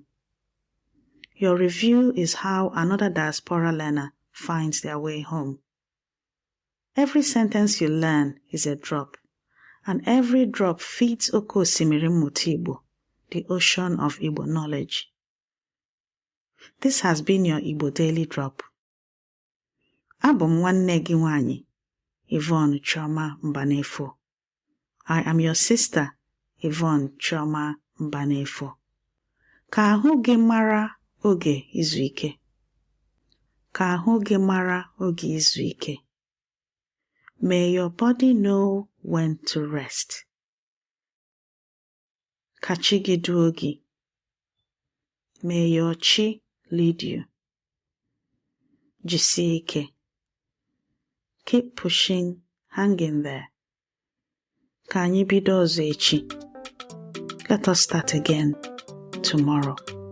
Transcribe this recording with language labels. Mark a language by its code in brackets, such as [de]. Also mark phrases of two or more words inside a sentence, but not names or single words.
[en] Your review is how another diaspora learner finds their way home. Every sentence you learn is a drop, and every drop feeds Oke Osimiri Mmụta Igbo, the ocean of Igbo knowledge. This has been your Igbo Daily Drop. [ig] Abụ m nwanne gị nwanyị, Yvonne Chioma Mbanefo. [en] I am your sister, Yvonne Chioma Mbanefo. [ig] Ka ahụ gị mara oge izu ike. Ka ahụ gị mara oge izu ike. [en] May your body know when to rest. [ig] Ka chi gị duo gị. [en] May your chi lead you. [ig] Jisie ike. [en] Keep pushing, hang in there. [ig] Ka anyị bido ọzọ echi. [en] Let us start again tomorrow.